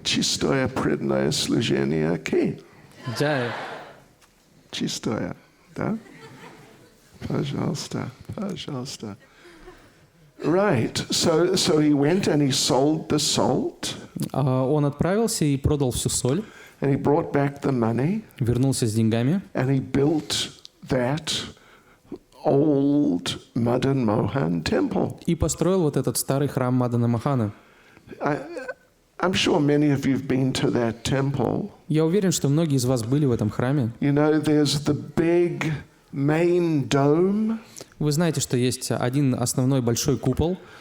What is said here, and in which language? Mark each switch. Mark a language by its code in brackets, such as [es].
[ru] Чистое преданное служение Ки. Джай. Чистое, да? Пожалуйста, пожалуйста. [en] Right. So he went and he sold the salt. [ru] Он отправился и продал всю соль. [en] And he brought back the money. [ru] Вернулся с деньгами. [en] And he built that old Madan Mohan temple. [ru] И построил вот этот старый храм Мадана Мохана. [en] I'm sure many of you've been to that temple. [ru] Я уверен, что многие из вас были в этом храме. [en] You know, there's the big main dome. [ru] Вы знаете, что есть один основной большой купол.